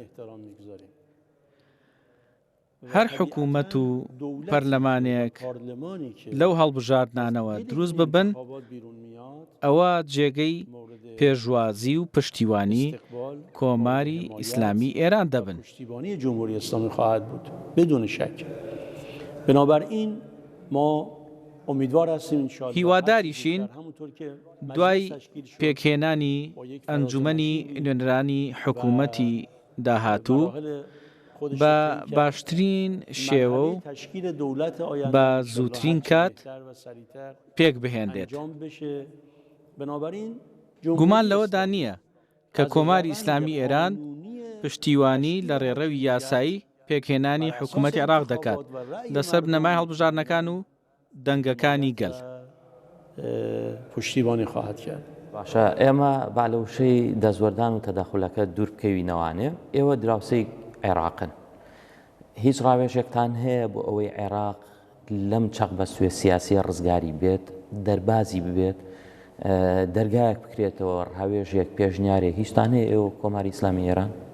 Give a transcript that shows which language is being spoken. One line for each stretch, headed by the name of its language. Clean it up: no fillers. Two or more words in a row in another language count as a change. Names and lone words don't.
Central Kurdish: هەر حکوومەت و پەرلەمانێک لەو هەڵبژاردنانەوە دروست ببن ئەوە جێگەی پێشوازی و پشتیوانی کۆماری ئیسلامی ئێران دەبن.
Persian: پشتیبانی جمهوری اسلامی خواهد بود بدون شک. بنابراین ما امیدوار هستیم
Arabic: ان شاء الله
Central Kurdish: هیواداریشین دوای پێکهێنانی ئەنجومەنی نوێنەرانی حکوومەتی داهاتوو بە باشترین شێوە و بە زووترین کات پێک بهێندێت. گومان لەوەدا نییە کە کۆماری ئیسلامی ئێران پشتیوانی لە ڕێڕەوی یاسایی پێکهێنانی حکوومەتی عێراق دەکات لەسەر بنەمای هەڵبژاردنەکان و دەنگەکانی گەل.
Persian: پشتیبانی خواهد کرد.
Central Kurdish: باشە، ئێمە باڵەوشەی دەزوەردان و تەداخلەکە دوور بکەوینەوانێ. ئێوە دراوسەی عێراقن. هیچ ڕاوێژێکتان هەیە بۆ ئەوەی عێراق لەم چەق بە سوێ سیاسی ڕزگاری بێت، دەربازی ببێت، دەرگایەک بکرێتەوە ڕاوێژێک پێشنیارێک هیچتان هەیە ئێوە کۆماری ئیسلامی ئێران؟